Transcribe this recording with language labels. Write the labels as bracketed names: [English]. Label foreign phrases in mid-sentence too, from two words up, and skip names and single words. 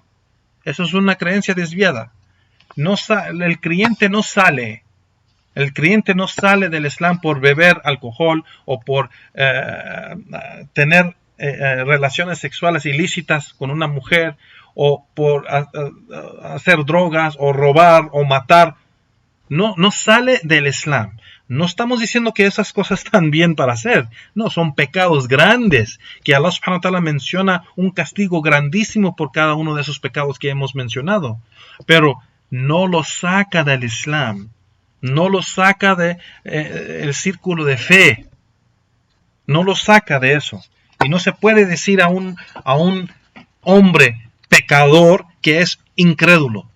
[Spanish] Eso es una creencia desviada. El creyente no sale del Islam por beber alcohol o por tener relaciones sexuales ilícitas con una mujer, o por hacer drogas, o robar, o matar, no sale del Islam. No estamos diciendo que esas cosas están bien para hacer. No, son pecados grandes, que Allah [Arabic] سبحانه وتعالى [Spanish] menciona un castigo grandísimo por cada uno de esos pecados que hemos mencionado. Pero no los saca del Islam. No los saca de el círculo de fe. No los saca de eso. Y no se puede decir a un hombre pecador que es incrédulo.